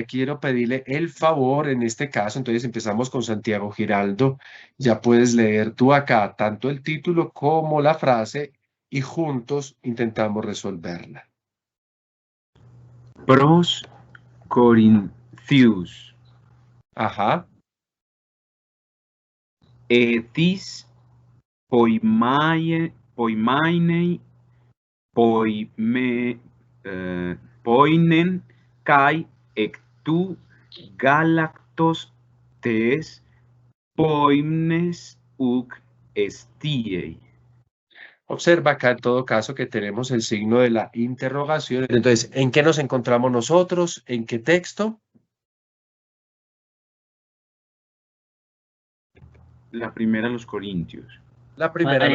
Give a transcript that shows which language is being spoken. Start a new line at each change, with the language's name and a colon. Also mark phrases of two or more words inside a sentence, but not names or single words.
Spanish: Quiero pedirle el favor en este caso. Entonces empezamos con Santiago Giraldo. Ya puedes leer tú acá tanto el título como la frase y juntos intentamos resolverla. Pros Corinthius. Ajá.
Greek: ἢ τίς ποιμαίνει ποίμνην καὶ ἐκ τοῦ γάλακτος τῆς ποίμνης οὐκ ἐσθίει.
Spanish: Observa acá en todo caso que tenemos el signo de la interrogación. Entonces, ¿en qué nos encontramos nosotros? ¿En qué texto? La primera, los Corintios. La primera de los